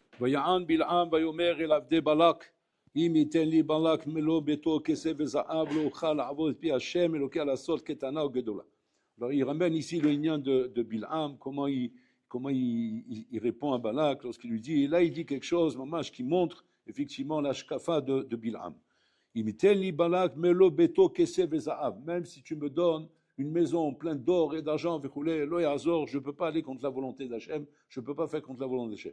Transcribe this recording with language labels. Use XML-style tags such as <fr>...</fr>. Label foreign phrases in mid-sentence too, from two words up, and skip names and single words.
<he>ויען בלעם ויאמר אל עבדי בלק, אם ייתן לי בלק מלוא ביתו כסף וזהב לא אוכל לעבוד את פי השם אלוקי לעשות קטנה או גדולה.</he> <fr>Alors il ramène ici le lien de Bilham, comment il répond à Balak lorsqu'il lui dit, et là il dit quelque chose, mamash, qui montre effectivement l'ashkafa de Bilham.</fr> <he>אם יתן לי בלק מלא ביתו כסף וזהב,</he> <fr>même si tu me donnes une maison pleine d'or et d'argent,</fr> <he>לא יעזור,</he> <fr>je ne peux pas aller contre la volonté d'Hachem, je ne peux pas faire contre la volonté d'Hachem.</fr>